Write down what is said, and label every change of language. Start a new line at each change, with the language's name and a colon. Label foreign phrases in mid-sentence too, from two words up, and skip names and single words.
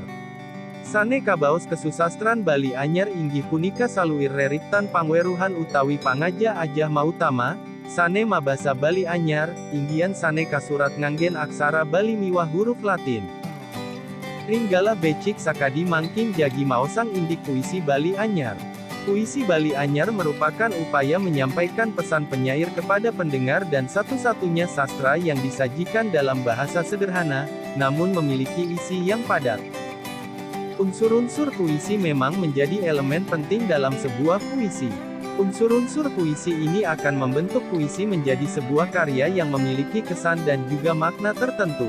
Balinese: Sane kabaos kesusastran Bali Anyar inggih punika saluir reriptan pangweruhan utawi pangaja ajah mautama, sane mabasa Bali Anyar, inggian sane kasurat nganggen aksara Bali miwah huruf Latin. Ringgala becik sakadi mangking jagi maosang indik puisi Bali Anyar.
Indonesian: Puisi Bali Anyar merupakan upaya menyampaikan pesan penyair kepada pendengar dan satu-satunya sastra yang disajikan dalam bahasa sederhana, namun memiliki isi yang padat. Unsur-unsur puisi memang menjadi elemen penting dalam sebuah puisi. Unsur-unsur puisi ini akan membentuk puisi menjadi sebuah karya yang memiliki kesan dan juga makna tertentu.